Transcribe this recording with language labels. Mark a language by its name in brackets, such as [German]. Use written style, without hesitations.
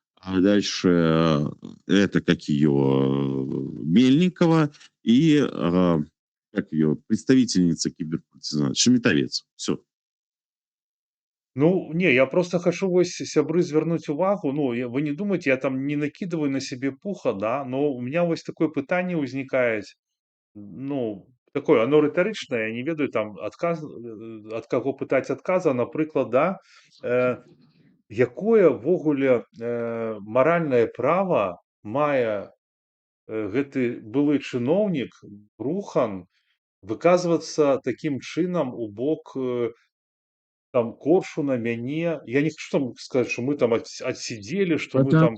[Russian] А дальше это как ее Мельникова и как ее представительница киберпартизана Шеметовец. Все. Ну, не, я просто хочу [Belarusian] вось сябры звярнуць увагу. [Russian] Ну, вы не думайте, я там не накидываю на себе пуха, да, но у меня [Belarusian] вось такое пытанне ўзнікае. Ну, такое, оно рытарычнае, я не ведаю там ад каго пытаць адказа, напрыклад, да, якое ўвогуле маральнае права мае гэты былы чыноўнік Брухан выказвацца такім чынам у бок там Коршуна, мяне. [Russian] Я не хочу там сказать, что мы там отсидели, что мы